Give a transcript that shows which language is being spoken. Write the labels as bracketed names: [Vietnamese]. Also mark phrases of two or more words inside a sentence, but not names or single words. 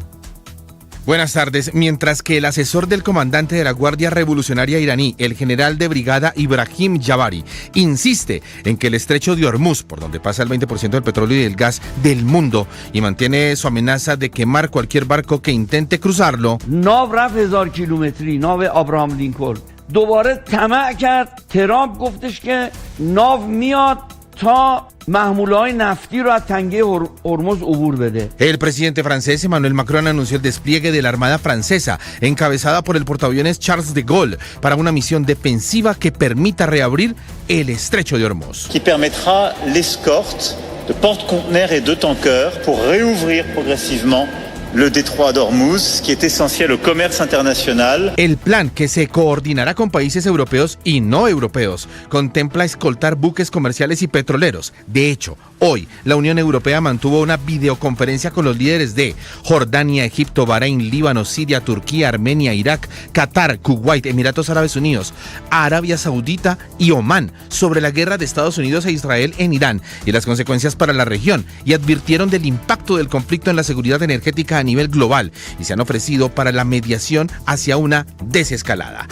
[Spanish] Buenas tardes. Mientras que el asesor del comandante de la Guardia Revolucionaria iraní, el general de brigada Ibrahim Javari, insiste en que el estrecho de Hormuz, por donde pasa el 20% del petróleo y del gas del mundo, y mantiene su amenaza de quemar cualquier barco que intente cruzarlo. [Persian] ناو رفت 1000 کیلومتری ناو ابراهام لینکلن دوباره طمع کرد ترامپ گفتش که ناو میاد تا محموله‌های نفتی رو از تنگه هرمز عبور بده. [Spanish] El presidente francés Emmanuel Macron anunció el despliegue de la Armada Francesa, encabezada por el portaaviones Charles de Gaulle, para una misión defensiva que permita reabrir el estrecho de Hormuz. [French] Qui permettra l'escorte de porte-conteneurs et de tankers pour réouvrir progressivement le détroit d'Hormuz, qui est essentiel au commerce international. [Spanish] El plan, que se coordinará con países europeos y no europeos, contempla escoltar buques comerciales y petroleros. De hecho, Hoy, la Unión Europea mantuvo una videoconferencia con los líderes de Jordania, Egipto, Bahrein, Líbano, Siria, Turquía, Armenia, Irak, Qatar, Kuwait, Emiratos Árabes Unidos, Arabia Saudita y Omán sobre la guerra de Estados Unidos e Israel en Irán y las consecuencias para la región, y advirtieron del impacto del conflicto en la seguridad energética a nivel global y se han ofrecido para la mediación hacia una desescalada.